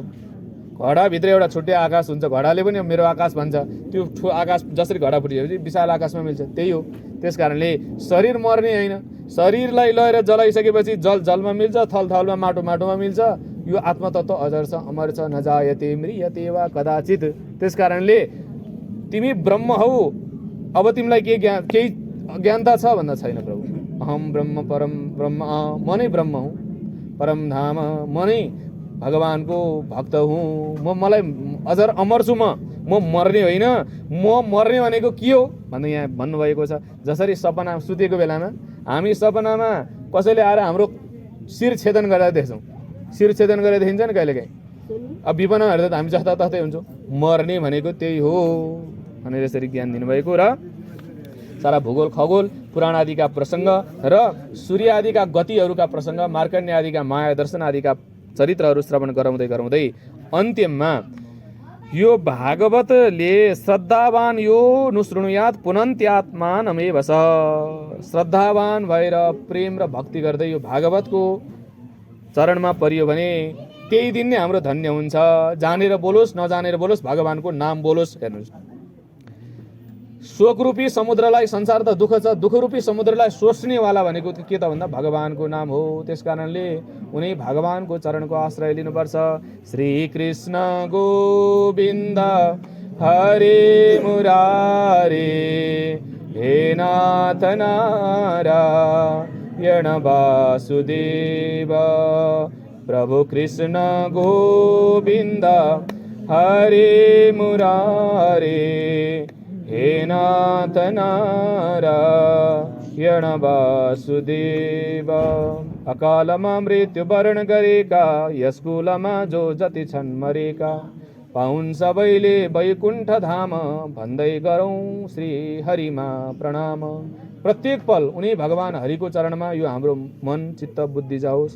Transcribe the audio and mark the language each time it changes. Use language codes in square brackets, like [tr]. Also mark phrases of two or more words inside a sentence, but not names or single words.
[ne] घडाभित्र एउटा छुट्टै आकाश हुन्छ, घडाले पनि मेरो आकाश भन्छ, त्यो आकाश जसरी घडा फुटिसकेपछि विशाल आकाशमा मिल्छ, त्यही हो। त्यसकारणले शरीर मर्ने होइन, शरीरलाई लगेर जलाइसकेपछि जल जलमा मिल्छ, थल थलमा माटो माटोमा मिल्छ। यो आत्मतत्व अजर छ, अमर छ, [sa] नजायते म्रियते वा कदाचित। [ne] त्यसकारणले तिमी ब्रह्म हौ। अब तिमीलाई केही ज्ञानता छ भन्दा छैन प्रभु। [sa] अहम ब्रह्म परम ब्रह्म, [ne] म नै ब्रह्म हुँ, परम धाम, म नै भगवानको भक्त हुँ, मलाई अजर अमर छु, म मर्ने होइन। म मर्ने भनेको के हो भन्दा यहाँ भन्नुभएको छ, जसरी सपना सुतेको बेलामा हामी सपनामा कसैले आएर हाम्रो शिर छेदन गरेर देख्छौँ, शिर छेदन गरेर देखिन्छ नि कहिलेकाहीँ। अब विपना हेर्दा त हामी जस्ता तस्तै हुन्छौँ, मर्ने भनेको त्यही हो भनेर यसरी ज्ञान दिनुभएको। र सारा भूगोल खगोल पुराण आदिका प्रसङ्ग र सूर्य आदिका गतिहरूका प्रसङ्ग, मार्कण्डेय आदिका माया दर्शन आदिका चरित्रहरू श्रवण गराउँदै अन्त्यमा यो भागवतले [sa] श्रद्धावान यो नुशृणुयात पुनन्त्यात्मानमेव स, [ne] श्रद्धावान भएर प्रेम र भक्ति गर्दै यो भागवतको चरणमा परियो भने त्यही दिन नै हाम्रो धन्य हुन्छ। जानेर बोलोस् नजानेर बोलोस्, भगवानको नाम बोलोस्। हेर्नुहोस्, शोकरूपी समुद्रलाई, संसार त दुःख छ, दुःखरूपी समुद्रलाई सोच्नेवाला भनेको के त भन्दा भगवानको नाम हो। त्यसकारणले उनी भगवानको चरणको आश्रय लिनुपर्छ। [sa] श्री कृष्ण गोविन्द हरे मुरारे, हे नाथ नारायण वासुदेव, प्रभु कृष्ण गोविन्द हरे मुरारे, हे नाथ नारायण वासुदेव। [ne] अकालमा मृत्यु वर्ण गरेका, यस कुलमा जो जति छन् मरेका, पाउन् सबैले वैकुण्ठ धाम भन्दै गरौँ श्री हरिमा प्रणाम। प्रत्येक पल उनी भगवान हरिको चरणमा यो हाम्रो मन चित्त बुद्धि जाओस्।